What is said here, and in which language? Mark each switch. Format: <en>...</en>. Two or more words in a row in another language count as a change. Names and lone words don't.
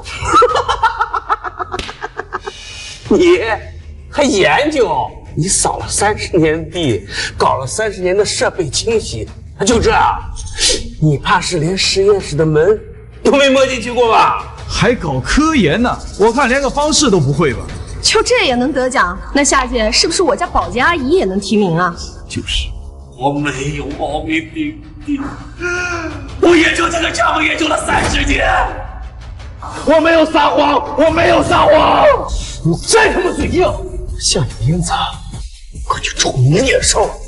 <zh>你還研究？你掃了30年地，搞了30年的設備清洗，就這樣？你怕是連實驗室的門都沒摸進去過吧？還搞科研呢？我看連個方式都不會吧？就這也能得獎？那下屆是不是我家保潔阿姨也能提名啊？就是，我沒有冒名頂替，我研究這個項目研究了30年，我沒有撒謊，我沒有撒謊。你再他媽嘴硬，下有鞭子，快去抽你臉上！</zh>